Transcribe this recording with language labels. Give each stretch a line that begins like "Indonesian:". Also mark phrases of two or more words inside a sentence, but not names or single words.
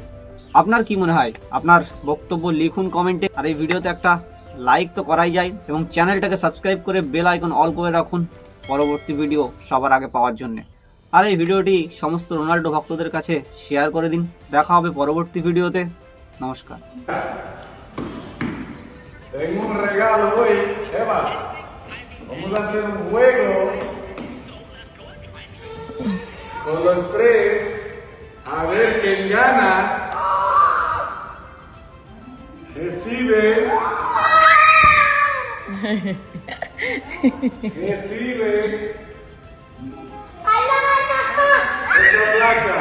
Bangla: আপনার কি মনে হয়? আপনার বক্তব্য লিখুন কমেন্টে। আর এই ভিডিওতে একটা লাইক তো করাই যায় এবং চ্যানেলটাকে সাবস্ক্রাইব করে
English: bell icon
Bangla: অল করে রাখুন পরবর্তী ভিডিও সবার আগে পাওয়ার জন্য। আর এই ভিডিওটি সমস্ত রোনাল্ডো ভক্তদের কাছে শেয়ার করে দিন। দেখা হবে পরবর্তী ভিডিওতে। নমস্কার।
Spanish: Tengo un regalo hoy, Eva. Vamos a hacer un juego con los tres, a ver quién gana. Recibe esta placa.